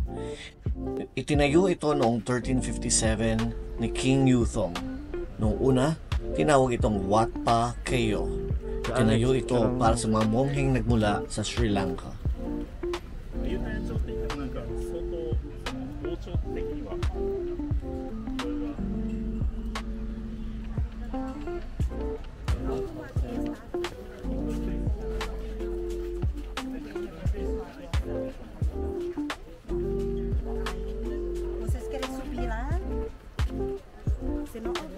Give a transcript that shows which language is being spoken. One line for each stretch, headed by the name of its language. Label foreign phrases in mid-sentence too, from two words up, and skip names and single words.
Filipino: Itinayo ito noong 1357 ni King Yuthong. Noong una, tinawag itong Wat Pa Keo. Itinayo ito para sa mga mongheng nagmula sa Sri Lanka.
Japanese: ユタヤ朝ってなんか相当王朝的にはこれは
Portuguese: Vocês querem subir lá? Senão...